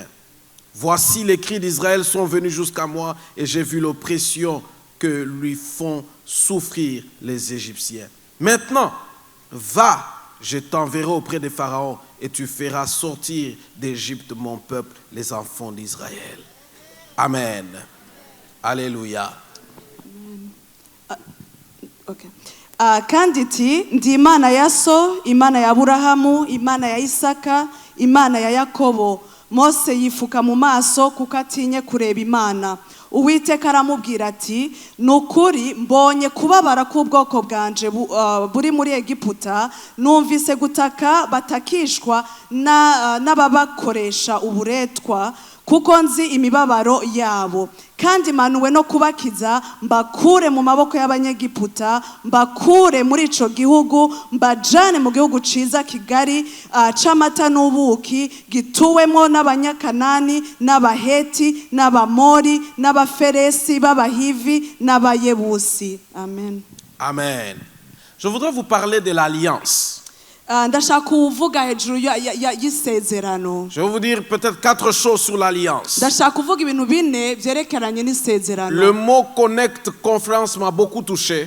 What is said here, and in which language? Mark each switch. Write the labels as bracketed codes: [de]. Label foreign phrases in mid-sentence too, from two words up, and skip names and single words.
[fr] Voici les cris d'Israël sont venus jusqu'à moi et j'ai vu l'oppression que lui font souffrir les Égyptiens. Maintenant, va, je t'enverrai auprès de Pharaon et tu feras sortir d'Égypte mon peuple, les enfants d'Israël. Amen. Alléluia. Okay. [rn] Kandi iti ndi Imana ya so, Imana ya Aburahamu, Imana ya Isaka, Imana ya Yakobo. Mose yifuka mu maso kuko atinye kureba Imana. Uwiteka aramubwira ati nukuri mbonye kubabara k'ubwoko bwanje buri muri Egiputa, numvise gutaka batakishwa n'ababakoresha uburetwa, kuko nzi imibabaro yabo, kandi manuwe no kubakiza mbakure mu maboko y'abanyegiputa, mbakure muri ico gihugu, mbajane mu gihugu ciza kigari c'amata n'ubuki, gituwemo n'abanyakanani n'abaheti n'abamori n'abaferesi b'abahivi n'abayebusi. Amen. Amen. [fr] Je voudrais vous parler de l'alliance. Je vais vous dire peut-être 4 choses sur l'alliance. Le mot Connect Conference m'a beaucoup touché.